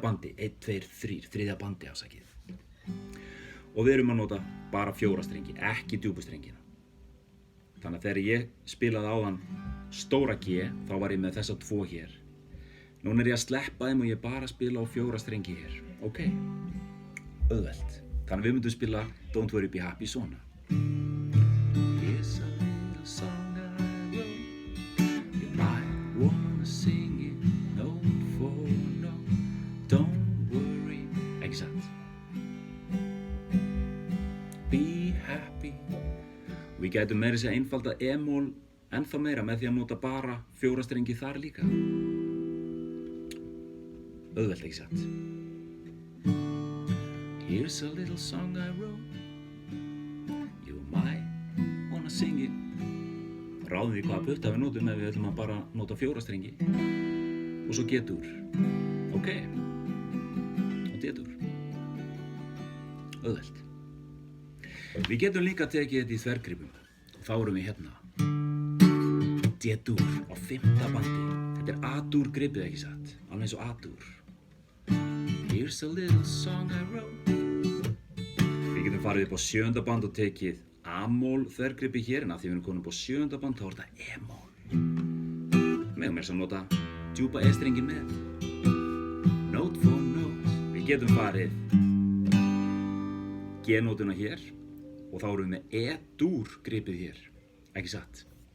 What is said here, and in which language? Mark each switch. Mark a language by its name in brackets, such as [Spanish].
[Icelandic] bandi, 1, 2, 3, 3. bandi afsakið. Og við erum að nota bara 4 strengi, ekki djúpu strengina. Þannig að þegar ég spilaði áðan stóra G, þá var ég með þessa 2 hér. Núna er ég að sleppa þeim og ég bara spila á 4 strengi hér. Ok, auðvelt. Þannig að við myndum spila Don't Worry Be Happy svona. [English] Here's a little song I wrote. You might wanna sing it note for note. Don't worry, [Icelandic] ekki satt. [English] Be happy. [Icelandic] Við gætum meira að segja einfalda E-mól ennþá meira með því að nota bara 4 strengi þar líka. Auðvelt, ekki satt. [English] Here's a little song I wrote. You might wanna sing it. [Icelandic] Ráðum við hvaða putta við notum ef við ætlum að bara nota 4 strengi. Og svo G-dúr. Ok. Og D-dúr. Auðvelt. Við getum líka tekið þetta í þvergripum. Og þá erum við hérna. D-dúr á 5. bandi. Þetta er A-dúr gripið, ekki satt. Alveg eins og A-dúr. [English] Here's a little song I wrote. [Icelandic] Við getum farið upp á 7. band og tekið A-mól þvergripi hér, en af því við erum komin upp á 7. band þá er þetta E-mól. Megum við að nota djúpa E-strengin með. [English] Note for note. [Icelandic] Við getum farið G-nótuna hér og þá erum við með E-dúr gripið hér, ekki satt.